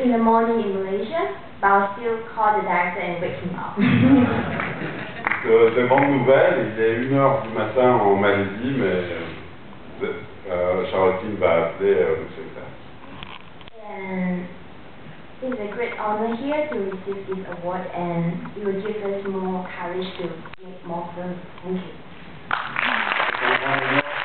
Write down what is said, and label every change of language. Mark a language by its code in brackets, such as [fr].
[en] in the morning in Malaysia, but I'll still call the director and wake him up. [fr] De grandes nouvelles, il est 1h du matin en Malaisie, mais Charlottine va appeler Lou Saint-Tac. [en] And it's a great honor here to receive this award, and it will give us more courage to make more films. Thank you.